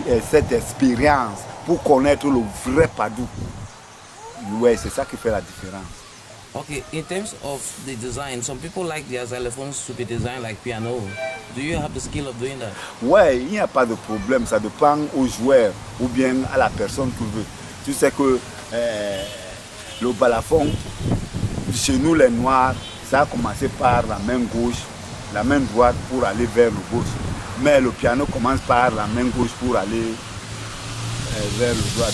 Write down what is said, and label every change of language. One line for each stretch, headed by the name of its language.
French: cette expérience pour connaître le vrai Padou. Ouais, c'est ça qui fait la différence.
English: Okay, in terms of the design, some people like their xylophones to be designed like piano. Do you have the skill of doing that?
French: Ouais, il n'y a pas de problème, ça dépend au joueur ou bien à la personne qui veut. Tu sais que le balafon, chez nous les Noirs, ça a commencé par la main gauche, la main droite pour aller vers le gauche. Mais le piano commence par la main gauche pour aller vers le droit.